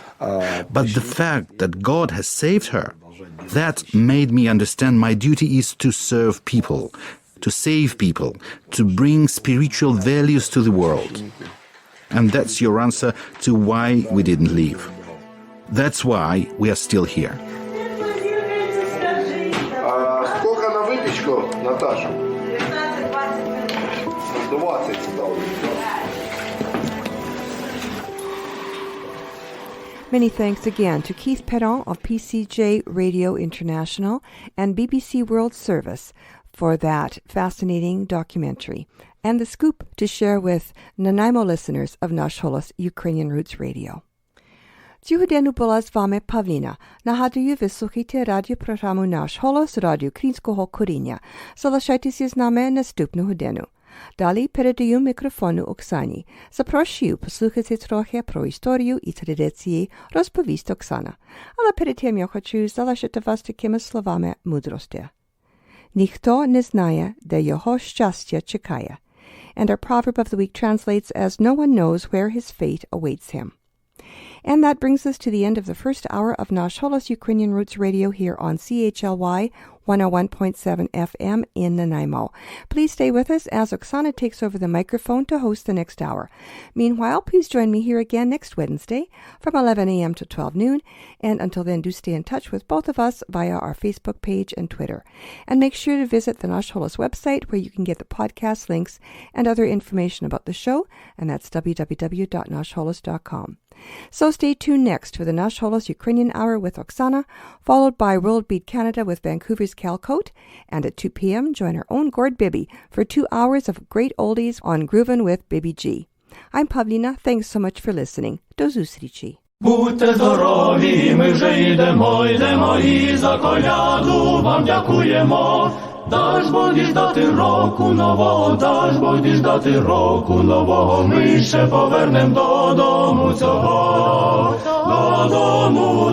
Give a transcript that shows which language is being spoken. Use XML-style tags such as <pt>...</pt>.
<en>But the fact that God has saved her, that made me understand my duty is to serve people, to save people, to bring spiritual values to the world. And that's your answer to why we didn't leave. That's why we are still here.</en> <ru>Сколько на выпечку, Наташа? 20.</ru> <en>Many thanks again to Keith Perron of PCJ Radio International and BBC World Service for that fascinating documentary, and the scoop to share with Nanaimo listeners of Nash Holos Ukrainian Roots Radio.</en> <uk>Цю годину була з вами Павліна. Нагадую, ви слухаєте радіопрограму Наш Холос, радіо українського коріння. Залишайтеся з нами наступну годину. Далі передаю мікрофону Оксані. Запрошую послухати трохи про історію і традиції, розповість Оксана. Але перед тим я хочу залишити вас такими словами мудрості. Ніхто не знає, де його щастя чекає.</uk> <en>And our proverb of the week translates as no one knows where his fate awaits him. And that brings us to the end of the first hour of Nash Holos Ukrainian Roots Radio here on CHLY 101.7 FM in Nanaimo. Please stay with us as Oksana takes over the microphone to host the next hour. Meanwhile, please join me here again next Wednesday from 11 a.m. to 12 noon. And until then, do stay in touch with both of us via our Facebook page and Twitter. And make sure to visit the Nash Holos website where you can get the podcast links and other information about the show, and that's www.nashholos.com. So stay tuned next for the Nash Holos Ukrainian Hour with Oksana, followed by World Beat Canada with Vancouver's Cal Coat, and at 2 p.m. join our own Gord Bibby for 2 hours of great oldies on Groovin' with Bibby G. I'm Pavlina. Thanks so much for listening.</en> <uk>Do zустрічі. Будьте здорові, ми вже йдемо і за коляду вам дякуємо. Даж Бог діждати року нового, даж Бог діждати року нового, ми ще повернем додому цього, додому.</uk>